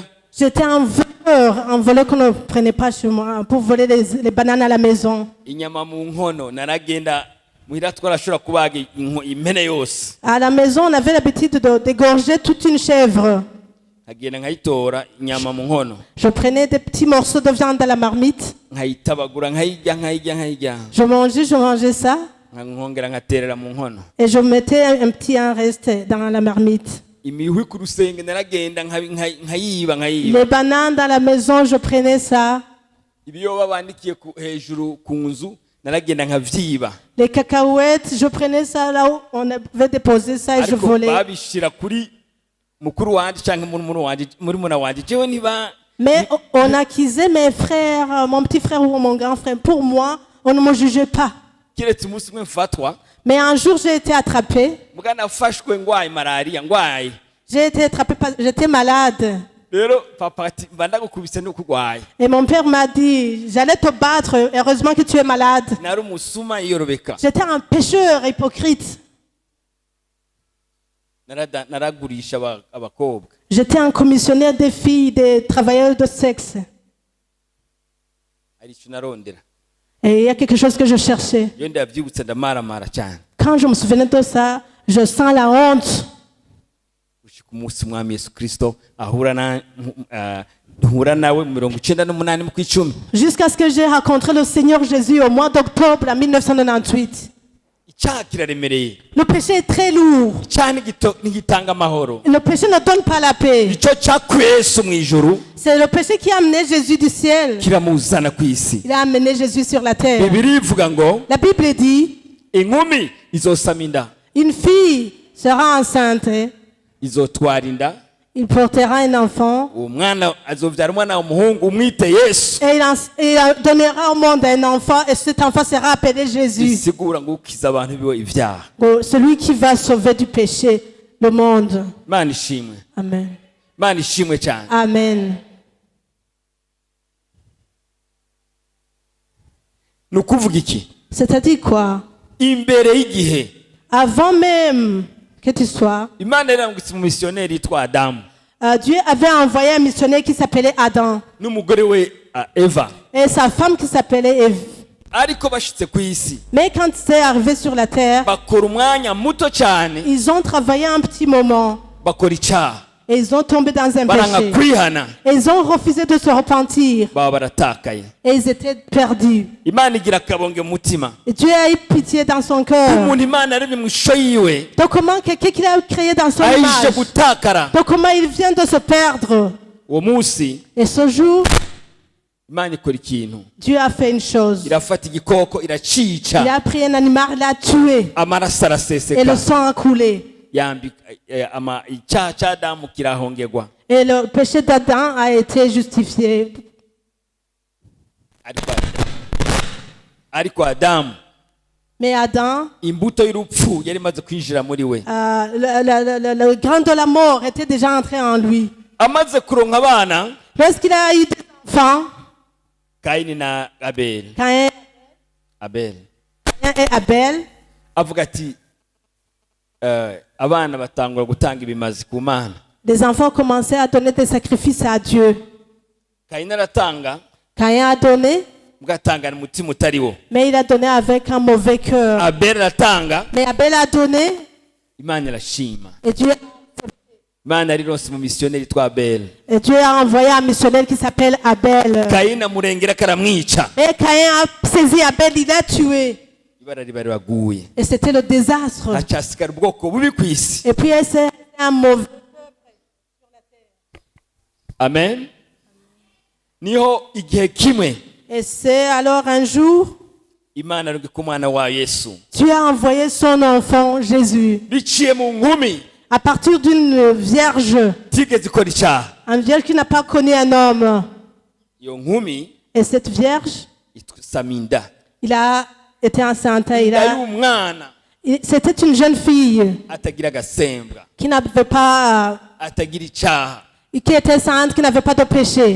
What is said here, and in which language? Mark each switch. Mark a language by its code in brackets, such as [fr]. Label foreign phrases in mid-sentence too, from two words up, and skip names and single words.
[fr] J'étais un voleur qu'on ne prenait pas chez moi pour voler les bananes à la maison. [rn] Inyama mu nkono naragenda muhira twarashobora kubaga impene yose. [fr] À la maison, on avait l'habitude de dégorger toute une chèvre. [rn] Nkagenda nkayitora inyama mu nkono. [fr] Je prenais des petits morceaux de viande à la marmite. [rn] Nkayitabagura nkayirya. [fr] Je mangeais ça. [rn] Nkongera nkaterera mu nkono. [fr] Et je mettais un petit reste dans la marmite. [rn] Imihubi ku rusenge naragenda nkayiba. [fr] Les bananes dans la maison, je prenais ça. [rn] Ibiyoba bandikiye hejuru ku nzu naragenda nkavyiba. [fr] Les cacahuètes, je prenais ça là où on avait déposé ça et je volais. [rn] Babishira kuri mukuru wanje canke murumuna wanje jewe niba. [fr] Mais on accusait mes frères, mon petit frère ou mon grand frère. Pour moi, on ne me jugeait pas. [rn] Kiretse umunsi umwe mfatwa. [fr] Mais un jour, j'ai été attrapé. [rn] Muga nafashwe ngwaye malaria ngwaye. [fr] J'ai été attrapé parce que j'étais malade. [rn] Rero papa ati bandagukubise n'ukugwaye. [fr] Et mon père m'a dit, j'allais te battre, heureusement que tu es malade. [rn] Nari umusuma yiyorobeka. [fr] J'étais un pécheur hypocrite. [rn] Naragurisha abakobwa. [fr] J'étais un commissionnaire des filles, des travailleurs de sexe. [rn] Ari cyo narondera. [fr] Et il y a quelque chose que je cherchais. [rn] Iyo ndavyibutse ndamaramara cyane. [fr] Quand je me souvenais de ça, je sens la honte. [rn] Ushika umunsi mwami Yesu Kristo ahura nawe 98 mu kwicumi. [fr] Jusqu'à ce que j'ai rencontré le Seigneur Jésus au mois d'octobre 1998. [rn] Icyaha kiraremereye. [fr] Le péché est très lourd. [rn] Icyaha ntigitanga amahoro. [fr] Le péché ne donne pas la paix. [rn] Icyo cyakuye Yesu mu ijuru. [fr] C'est le péché qui a amené Jésus du ciel. [rn] Kiramuzana ku isi. [fr] Il a amené Jésus sur la terre. [rn] Bibiliya ivuga ngo [fr] La Bible dit, [rn] inkumi izosama inda. [fr] une fille sera enceinte. [rn] Izotwara inda. [fr] Il portera un enfant. [rn] Uwo mwana azovyara umwana w'umuhungu umwite Yesu. [fr] Et il donnera au monde un enfant. Et cet enfant sera appelé Jésus. [rn] Isigura ngo ukiza abantu bibo ivyaha. [fr] Celui qui va sauver du péché le monde. [rn] Imana ishimwe. [fr] Amen. [rn] Imana ishimwe cyane. [fr] Amen. [rn] Nukuvuga iki? [fr] C'est-à-dire quoi? [rn] Imbere y'igihe. [fr] Avant même que tu sois, [rn] Imana yarangutse mu missionnaire yitwa Adamu. [fr] Dieu avait envoyé un missionnaire qui s'appelait Adam. [rn] N'umugore we Eva. [fr] Et sa femme qui s'appelait Ève. [rn] Ariko bashitse ku isi. [fr] Mais quand c'est arrivé sur la terre, [rn] Bakora umwanya muto cyane. [fr] ils ont travaillé un petit moment. [rn] Bakora icyaha. [fr] Et ils ont tombé dans un [rn] Baranga [fr] péché. [rn] kwihana. [fr] Et ils ont refusé de se repentir. [rn] Baba baratakaye. [fr] Et ils étaient perdus. [rn] Imana igira akabonge mu mutima. [fr] Et Dieu a eu pitié dans son cœur. [rn] Umuntu Imana yaremye mu ishusho yiwe. [fr] Donc comment quelqu'un qu'il a créé dans son [rn] Aje [fr] image, [rn] gutakara. [fr] donc comment il vient de se perdre. [rn] Uwo munsi [fr] Et ce jour, [rn] Imana ikora ikintu. [fr] Dieu a fait une chose. [rn] Irafata igikoko [fr] Il [rn] iracica. [fr] a pris un animal, il l'a tué. [rn] Amaraso [fr] Et le [rn] araseseka. [fr] sang a coulé. [rn] Icyaha cya Adamu kirahongerwa. [fr] Et le péché d'Adam a été justifié. [rn] Ariko Adamu [fr] Mais Adam, [rn] imbuto y'urupfu yari imaze kwinjira muri we. [fr] le grain de la mort était déjà entré en lui. [rn] Amaze kuronka abana [fr] Lorsqu'il a eu des enfants, [rn] Kayini na Abeli. [fr] Caïn et Abel, [rn] Avuga ati abana batangura gutanga ibimazi ku Mana. [fr] les enfants commençaient à donner des sacrifices à Dieu. [rn] Kayini aratanga [fr] Caïn a donné, [rn] mugatangana umutima utari wo. [fr] mais il a donné avec un mauvais cœur. [rn] Abeli aratanga [fr] Mais Abel a donné, [rn] Imana irashima. [fr] et Dieu [rn] Imana yarironse mu missionnaire yitwa Abeli. [fr] Et Dieu a envoyé un missionnaire qui s'appelle Abel. [rn] Kayini amurengera karamwica. [fr] Et Caïn a saisi Abel, il l'a tué. [rn] Ibara riba riraguye. [fr] Et c'était le désastre. [rn] Hacasigara ubwoko bubi ku isi. [fr] Et puis c'est un mauvais. [rn] Amen. Niho igihe kimwe [fr] Et c'est alors un jour, [rn] imana yarungika umwana wa yesu [fr] Dieu a envoyé son enfant Jésus [rn] biciye mu nkumi [fr] à partir d'une vierge, [rn] itigeze ikora icyaha. [fr] une vierge qui n'a pas connu un homme. [rn] Iyo nkumi [fr] Et cette vierge, [rn] isama inda, [fr] il a été enceinte. [rn] inda y'umwana [fr] C'était une jeune fille [rn] atagira agasembwa, [fr] qui n'avait pas, [rn] atagira icyaha. [fr] qui était sainte, qui n'avait pas de péché.